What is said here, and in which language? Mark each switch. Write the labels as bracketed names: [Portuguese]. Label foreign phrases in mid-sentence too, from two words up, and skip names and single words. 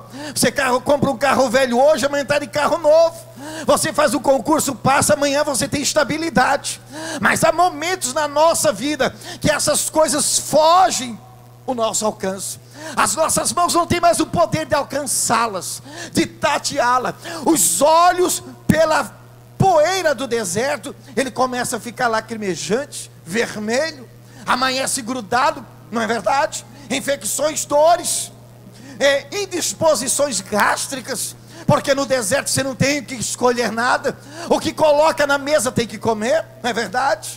[Portuguese] Você compra um carro velho hoje, amanhã está de carro novo. Você faz um concurso, passa, amanhã você tem estabilidade. Mas há momentos na nossa vida que essas coisas fogem o nosso alcance. As nossas mãos não têm mais o poder de alcançá-las, de tateá-las. Os olhos, pela poeira do deserto, ele começa a ficar lacrimejante, vermelho, amanhece grudado, não é verdade? Infecções, dores, indisposições gástricas, porque no deserto você não tem que escolher nada, o que coloca na mesa tem que comer, não é verdade?